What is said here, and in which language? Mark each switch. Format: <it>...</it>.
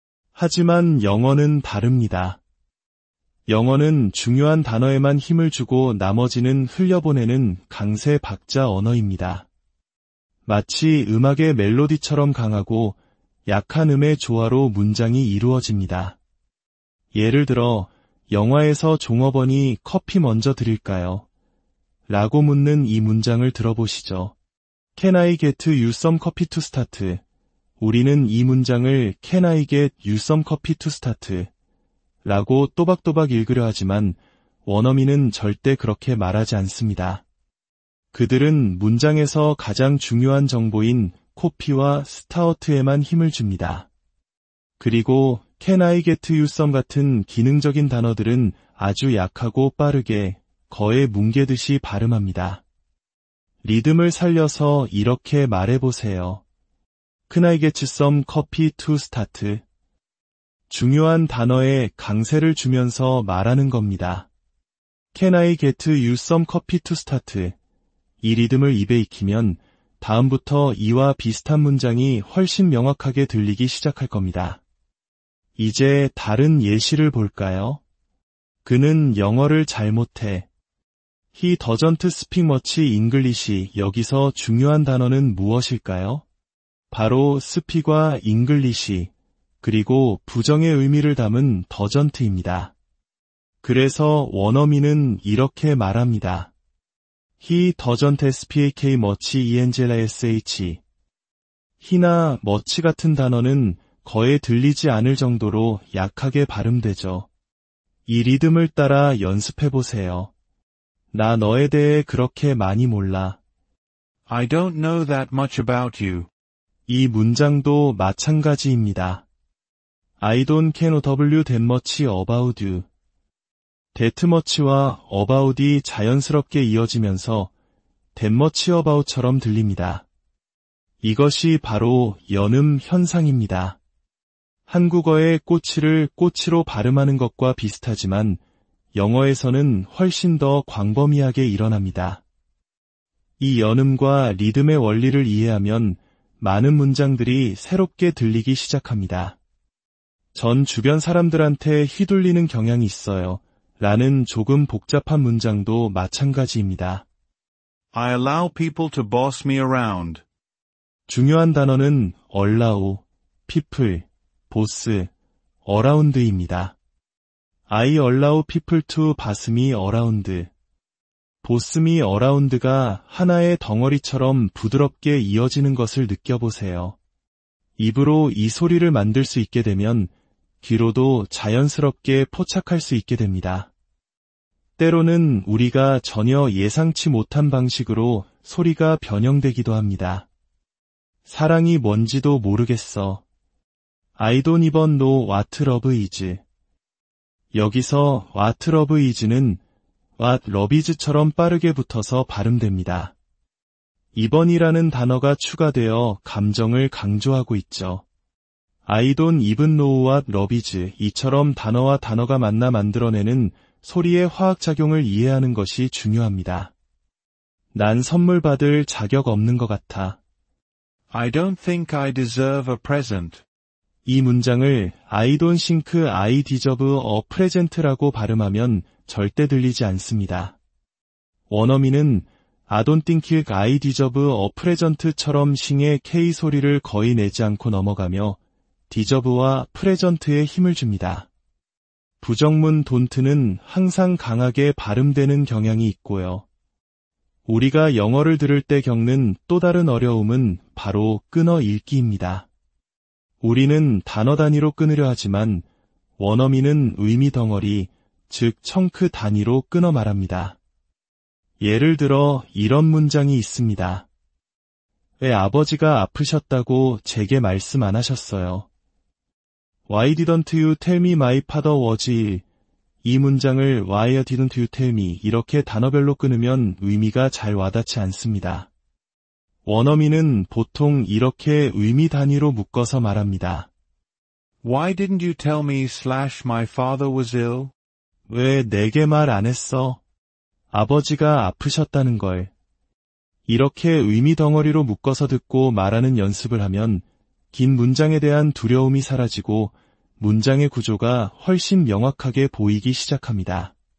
<ko>하지만 영어는 다릅니다. 영어는 중요한 단어에만 힘을 주고 나머지는 흘려보내는 강세 박자 언어입니다. 마치 음악의 멜로디처럼 강하고 약한 음의 조화로 문장이 이루어집니다. 예를 들어 영화에서 종업원이 커피 먼저 드릴까요? 라고 묻는 이 문장을 들어보시죠.</ko> <en>Can I get you some coffee to start?</en> <ko>우리는 이 문장을</ko> <en>Can I get you some coffee to start?</en> <ko>라고 또박또박 읽으려 하지만 원어민은 절대 그렇게 말하지 않습니다. 그들은 문장에서 가장 중요한 정보인 코피와 스타어트에만 힘을 줍니다. 그리고</ko> <en>Can I get you some</en> <ko>같은 기능적인 단어들은 아주 약하고 빠르게 거의 뭉개듯이 발음합니다. 리듬을 살려서 이렇게 말해보세요.</ko> <en>Can I get some coffee to start?</en> <ko>중요한 단어에 강세를 주면서 말하는 겁니다.</ko> <en>Can I get you some coffee to start?</en> <ko>이 리듬을 입에 익히면 다음부터 이와 비슷한 문장이 훨씬 명확하게 들리기 시작할 겁니다. 이제 다른 예시를 볼까요? 그는 영어를 잘 못해.</ko> <en>He doesn't speak much English.</en> <ko>여기서 중요한 단어는 무엇일까요? 바로 speak과 English, 그리고 부정의 의미를 담은 doesn't입니다. 그래서 원어민은 이렇게 말합니다.</ko> <en>He doesn't speak much English.</en> <ko>he나 much 같은 단어는 거의 들리지 않을 정도로 약하게 발음되죠. 이 리듬을 따라 연습해보세요. 나 너에 대해 그렇게 많이 몰라.</ko> <en>I don't know that much about you.</en> <ko>이 문장도 마찬가지입니다.</ko> <en>I don't care that much about you. that much</en> <ko>와 about이 자연스럽게 이어지면서</ko> <en>that much about</en> <ko>처럼 들립니다. 이것이 바로 연음 현상입니다. 한국어의 꼬치를 꼬치로 발음하는 것과 비슷하지만 영어에서는 훨씬 더 광범위하게 일어납니다. 이 연음과 리듬의 원리를 이해하면 많은 문장들이 새롭게 들리기 시작합니다. 전 주변 사람들한테 휘둘리는 경향이 있어요. 라는 조금 복잡한 문장도 마찬가지입니다.</ko> <en>I allow people to boss me around.</en> <ko>중요한 단어는 allow, people, boss, around입니다.</ko> <en>I allow people to boss me around. boss me around</en> <ko>가 하나의 덩어리처럼 부드럽게 이어지는 것을 느껴보세요. 입으로 이 소리를 만들 수 있게 되면 귀로도 자연스럽게 포착할 수 있게 됩니다. 때로는 우리가 전혀 예상치 못한 방식으로 소리가 변형되기도 합니다. 사랑이 뭔지도 모르겠어.</ko> <en>I don't even know what love is.</en> <ko>여기서</ko> <en>what love is</en> <ko>는</ko> <en>what love is</en> <ko>처럼 빠르게 붙어서 발음됩니다. 이번이라는 단어가 추가되어 감정을 강조하고 있죠.</ko> <en>I don't even know what love is</en> <ko>이처럼 단어와 단어가 만나 만들어내는 소리의 화학작용을 이해하는 것이 중요합니다. 난 선물 받을 자격 없는 것 같아.</ko> <en>I don't think I deserve a present.</en> <ko>이 문장을</ko> <en>I don't think I deserve a present</en> <ko>라고 발음하면 절대 들리지 않습니다. 원어민은</ko> <en>I don't think I deserve a present</en> <ko>처럼 싱의 K 소리를 거의 내지 않고 넘어가며 deserve와 present에 힘을 줍니다. 부정문 don't는 항상 강하게 발음되는 경향이 있고요. 우리가 영어를 들을 때 겪는 또 다른 어려움은 바로 끊어 읽기입니다. 우리는 단어 단위로 끊으려 하지만 원어민은 의미 덩어리, 즉 청크 단위로 끊어 말합니다. 예를 들어 이런 문장이 있습니다. 왜 아버지가 아프셨다고 제게 말씀 안 하셨어요?</ko> <en>Why didn't you tell me my father was ill?</en> <ko>이 문장을</ko> <en>Why didn't you tell me</en> <ko>이렇게 단어별로 끊으면 의미가 잘 와닿지 않습니다. 원어민은 보통 이렇게 의미 단위로 묶어서 말합니다.</ko> <en>Why didn't you tell me my father was ill?</en> <ko>왜 내게 말 안 했어? 아버지가 아프셨다는 걸. 이렇게 의미 덩어리로 묶어서 듣고 말하는 연습을 하면 긴 문장에 대한 두려움이 사라지고 문장의 구조가 훨씬 명확하게 보이기 시작합니다.</ko>